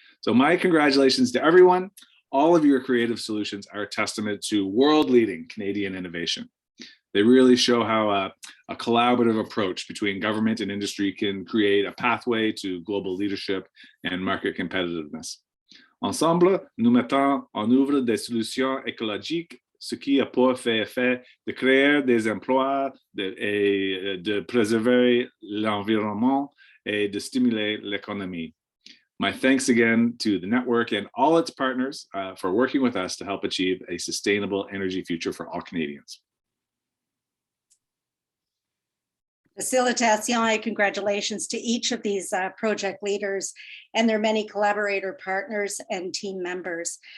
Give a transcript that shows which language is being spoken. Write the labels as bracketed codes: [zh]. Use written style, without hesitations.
[en] So my congratulations to everyone. All of your creative solutions are a testament to world-leading Canadian innovation. They really show how a collaborative approach between government and industry can create a pathway to global leadership and market competitiveness. [fr] Ensemble, nous mettons en œuvre des solutions écologiques, ce qui a pour effet de créer des emplois et de préserver l'environnement et de stimuler l'économie. [en] My thanks again to the network and all its partners for working with us to help achieve a sustainable energy future for all Canadians. Facilitation and congratulations to each of these project leaders and their many collaborator partners and team members.